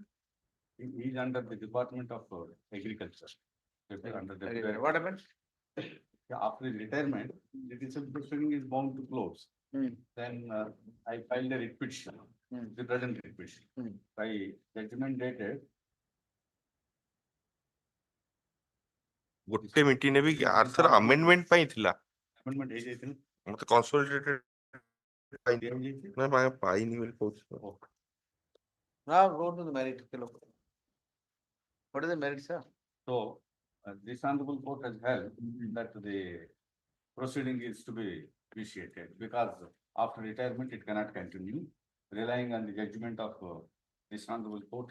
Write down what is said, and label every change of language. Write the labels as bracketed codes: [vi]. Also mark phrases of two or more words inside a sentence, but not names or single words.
[en] He is under the Department of Agriculture. Under the What happened? After his retirement, the disciplinary proceeding is bound to close. Then I filed a writ petition, the present writ petition. By judgment dated. [or] ଗୋଟେ ମିଟିଂ ନେବି କି ଆର୍ଥର amendment ପାଇଁ ଥିଲା Amendment ହେଇଯାଇଥିଲା. ମତେ consolidated ନା ପାଇନି ବୋଲି କହୁଛି [en] Now go to the merit. What is the merit, sir? So this honorable court has held that the proceeding is to be initiated because after retirement it cannot continue, relying on the judgment of this honorable court.